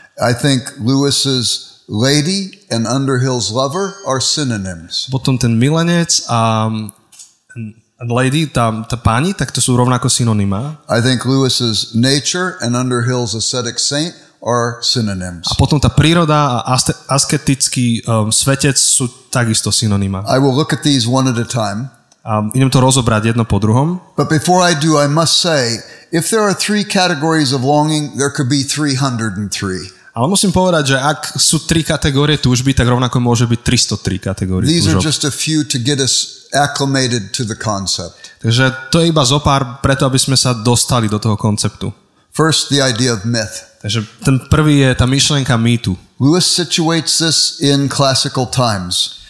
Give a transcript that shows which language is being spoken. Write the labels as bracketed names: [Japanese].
[English] I think Lewis's lady and Underhill's lover are synonyms. [Slovak] Potom ten milenec a lady, tá pani, tak to sú rovnako synonyma. [English] I think Lewis's nature and Underhill's ascetic saint are synonyms. [Slovak] A potom tá príroda a asketický svetec sú takisto synonyma. [English] I will look at these one at a time. [Slovak] A idem to rozobrať jedno po druhom. [English] But before I do, I must say, if there are 3 categories of longing, there could be 303. [Slovak] Ale musím povedať, že ak sú 3 kategórie túžby, tak rovnako môže byť 303 kategórií túžob. [English] These are just a few to get us acclimated to the concept. [Slovak] Takže to je iba zopár preto, aby sme sa dostali do toho konceptu. [English] First, the idea of myth. [Slovak] Takže ten prvý je tá myšlienka mýtu. [English] Lewis situates this in classical times.